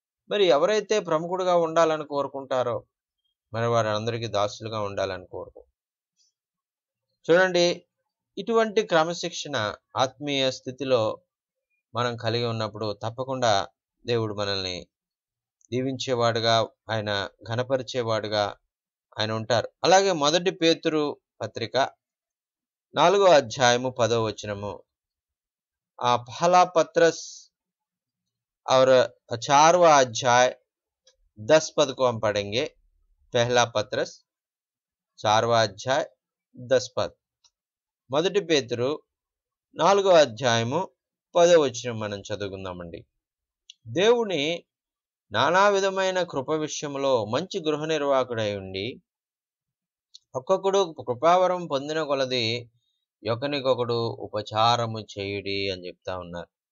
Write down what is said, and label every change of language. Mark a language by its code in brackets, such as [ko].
[te] మరి ఎవరైతే ప్రముఖుడుగా ఉండాలని కోరుకుంటారో మరి వారు అందరికీ దాసులుగా ఉండాలని చూడండి, ఇటువంటి క్రమశిక్షణ ఆత్మీయ స్థితిలో మనం కలిగి ఉన్నప్పుడు తప్పకుండా దేవుడు మనల్ని దీవించేవాడుగా, ఆయన ఘనపరిచేవాడుగా ఆయన ఉంటారు. అలాగే 1 పేతురు పత్రిక 4వ అధ్యాయము 10వ వచనము, [hi] पहला पत्रस और 4वां अध्याय 10 पद को हम पढ़ेंगे। पहला पत्रस 4वां अध्याय 10 पद. [te] 1 పేతురు 4వ అధ్యాయము 10వ వచనం మనం చదువుకుందామండి. దేవుని నానా విధమైన కృప విషయంలో మంచి గృహ నిర్వాహకుడై ఉండి ఒక్కొక్కడు కృపావరం పొందిన కొలది ఒకనికొకడు ఉపచారము చేయుడి అని చెప్తా ఉన్నారు.